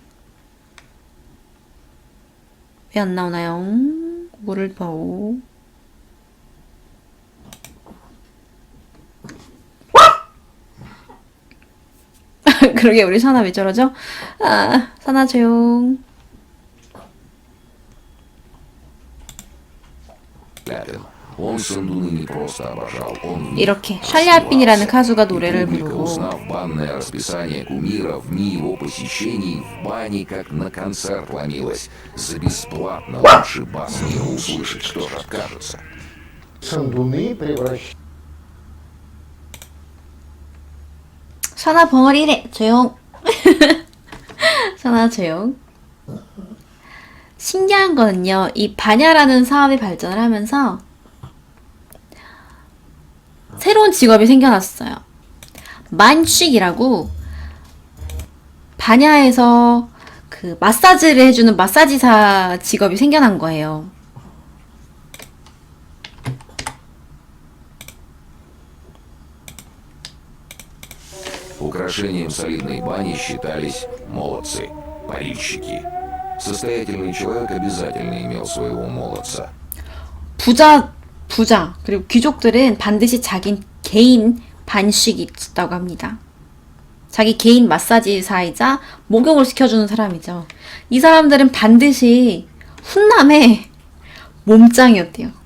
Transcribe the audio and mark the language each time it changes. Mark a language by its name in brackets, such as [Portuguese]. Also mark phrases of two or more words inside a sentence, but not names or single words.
[Korean] 왜 안 나오나요? 물을 더. 그러게 우리 사나 왜 저러죠? 사나 조용. [Russian] Он Сандуны не просто обожал, он [Korean] 이렇게 샬랴빈이라는 가수가 노래를 부르고 [Russian] узнав банное расписание кумиров, дни его посещений в бане, как на концерт ломилась. За бесплатно лучший бас мира услышать, кто же откажется. Сандуны превращаются [Korean] 사나 벙어리래 조용. 사나 조용. 신기한 거는요, 이 바냐라는 사업이 발전을 하면서 새로운 직업이 생겨났어요. 만식이라고 바냐에서 그 마사지를 해주는 마사지사 직업이 생겨난 거예요. [Russian] Украшением солидной бани считались молодцы, парильщики. Состоятельный человек обязательно имел своего молодца. [Korean] 부자, 그리고 귀족들은 반드시 자기 개인 반식이 있다고 합니다. 자기 개인 마사지사이자 목욕을 시켜주는 사람이죠. 이 사람들은 반드시 훈남의 몸짱이었대요.